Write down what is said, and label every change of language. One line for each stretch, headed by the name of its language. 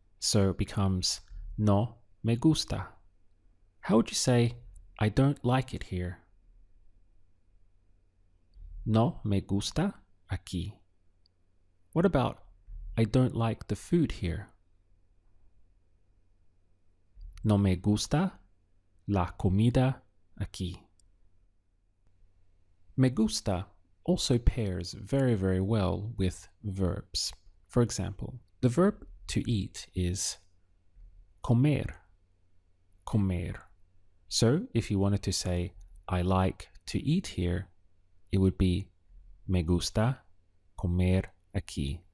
English: So it becomes
Spanish: no me gusta.
English: How would you say, I don't like it here?
Spanish: No me gusta aquí.
English: What about I don't like the food here?
Spanish: No me gusta la comida aquí.
English: Me gusta also pairs very, very well with verbs. For example, the verb to eat is comer, comer. So if you wanted to say I like to eat here, it would be
Spanish: me gusta comer aquí.